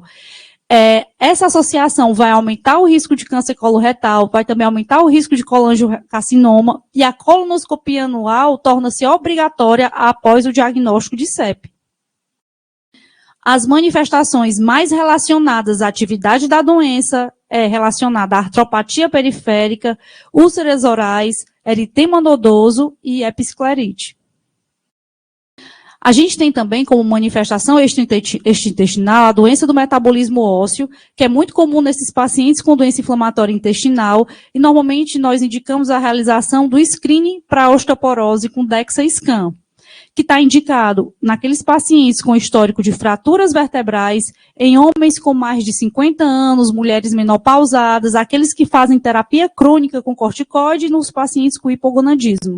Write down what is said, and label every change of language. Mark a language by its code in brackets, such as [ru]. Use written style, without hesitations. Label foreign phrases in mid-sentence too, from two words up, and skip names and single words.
[pt] Essa associação vai aumentar o risco de câncer coloretal, vai também aumentar o risco de colangiocarcinoma, e a colonoscopia anual torna-se obrigatória após o diagnóstico de CEP. As manifestações mais relacionadas à atividade da doença é relacionada à artropatia periférica, úlceras orais, eritema nodoso e episclerite. A gente tem também como manifestação extraintestinal a doença do metabolismo ósseo, que é muito comum nesses pacientes com doença inflamatória intestinal, e normalmente nós indicamos a realização do screening para osteoporose com DEXA-scan, que está indicado naqueles pacientes com histórico de fraturas vertebrais, em homens com mais de 50 anos, mulheres menopausadas, aqueles que fazem terapia crônica com corticoide e nos pacientes com hipogonadismo.